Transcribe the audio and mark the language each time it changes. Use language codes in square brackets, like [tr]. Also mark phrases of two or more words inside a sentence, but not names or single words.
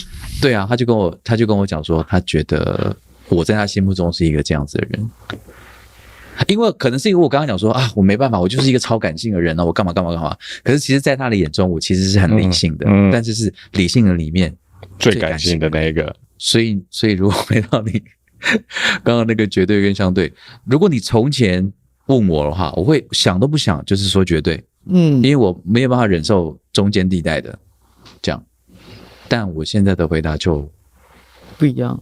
[zh] 對啊，他就跟我講說，他覺得我在他心目中是一個這樣子的人，因為可能是因為我剛剛講說啊，我沒辦法，我就是一個超感性的人啊，我幹嘛，可是其實在他的眼中，我其實是很理性的，但是是理性的裡面最感性的那一個。所以如果回到你剛剛那個絕對跟相對，如果你從前問我的話，我會想都不想，就是說絕對，因為我沒有辦法忍受中間地帶的這樣，但我現在的回答就不一樣，